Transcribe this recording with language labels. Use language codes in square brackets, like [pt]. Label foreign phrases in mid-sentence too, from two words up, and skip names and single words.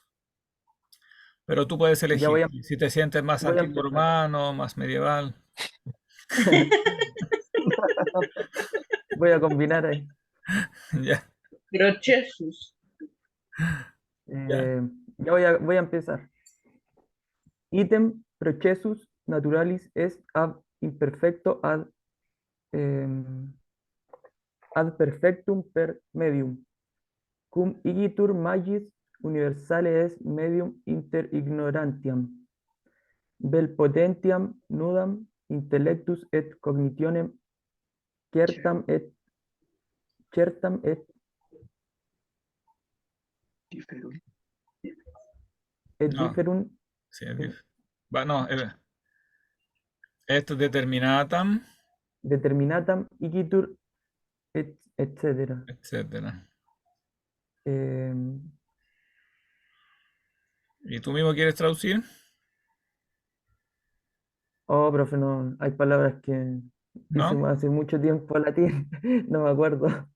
[es] Pero tú puedes Ya elegir si te sientes más voy a antiguo empezar. romano, más medieval. Voy a combinar ahí. Ya, Procesus. ya. Ya voy a empezar. [la] Item processus naturalis est ab imperfecto ad perfectum per medium, cum igitur magis universale est medium inter ignorantiam, vel potentiam nudam intellectus et cognitionem certam et Diferun. [es] No, [la] differunt [es] sí, no, esto determinatam, [la] determinatam igitur etcétera. [es] etcétera. Em, ¿Y tú mismo quieres traducir? oh, profe, no, hay palabras que ¿No? hicimos hace mucho tiempo latín, no me acuerdo.